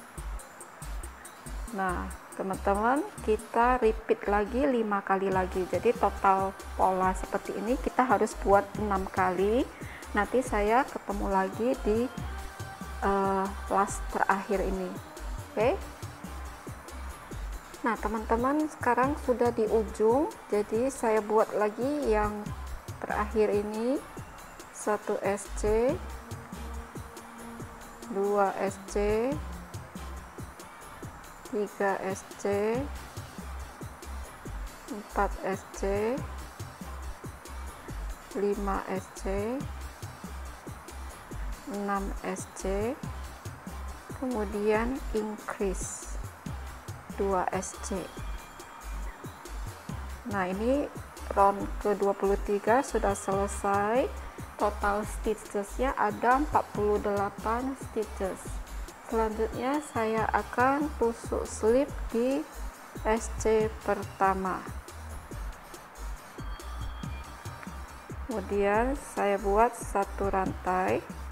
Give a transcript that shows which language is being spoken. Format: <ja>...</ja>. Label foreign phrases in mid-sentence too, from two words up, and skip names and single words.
<id>Nah teman-teman, kita repeat lagi 5 kali lagi, jadi total pola seperti ini kita harus buat 6 kali. Nanti saya ketemu lagi di last terakhir ini. Oke. Nah teman-teman, sekarang sudah di ujung, jadi saya buat lagi yang terakhir ini. 1 SC, 2 SC, 3 SC, 4 SC, 5 SC, 6 SC, kemudian increase 2 SC. Nah ini round ke-23 sudah selesai. Total stitchesnya ada 48 stitches. Selanjutnya saya akan tusuk slip di SC pertama, kemudian saya buat 1 rantai.</id>